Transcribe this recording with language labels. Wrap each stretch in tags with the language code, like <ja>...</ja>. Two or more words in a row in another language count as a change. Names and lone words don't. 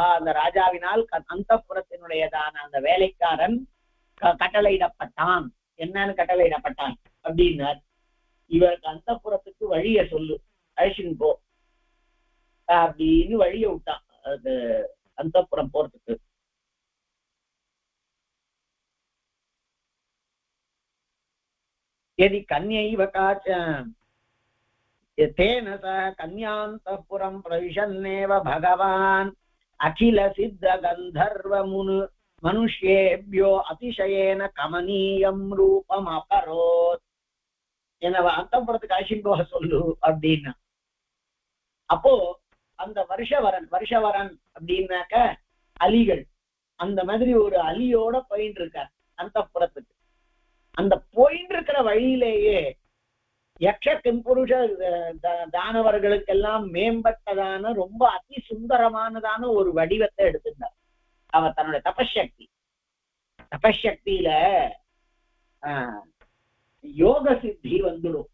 <ta>அந்த ராஜாவினால் அந்தப்புறத்தினுடையதான அந்த வேலைக்காரன் கட்டளையிடப்பட்டான். என்னன்னு கட்டளையிடப்பட்டான் அப்படின்னார், இவருக்கு அந்தப்புறத்துக்கு வழிய சொல்லு, அழிச்சின்னு போ அப்படின்னு வழிய விட்டான் அது அந்தப்புறம் போறதுக்கு.</ta> <sa>यदि कन्यैव काच तेन सह कन्यान्तपुरं प्रविशन्नेव भगवान् अखिल सिद्ध गन्धर्व मनुष्येभ्यो अतिशयेन कमनीयं रूपम् अपरोत्.</sa> <ta>என்ன அந்தப்புறத்துக்கு அழிச்சின்னு போக சொல்லு அப்படின்னா. அப்போ அந்த வருஷவரன் அப்படின்னாக்க அலிகள், அந்த மாதிரி ஒரு அலியோட போயிட்டு இருக்கார் அந்தப்புறத்துக்கு. அந்த போயிட்டு இருக்கிற வழியிலேயே யக்ஷ கிம்புருஷ தானவர்களுக்கெல்லாம் மேம்பட்டதான ரொம்ப அதி சுந்தரமானதான ஒரு வடிவத்தை எடுத்திருந்தார் அவர் தன்னுடைய தபசக்தியில யோக சித்தி வந்துடும்.</ta>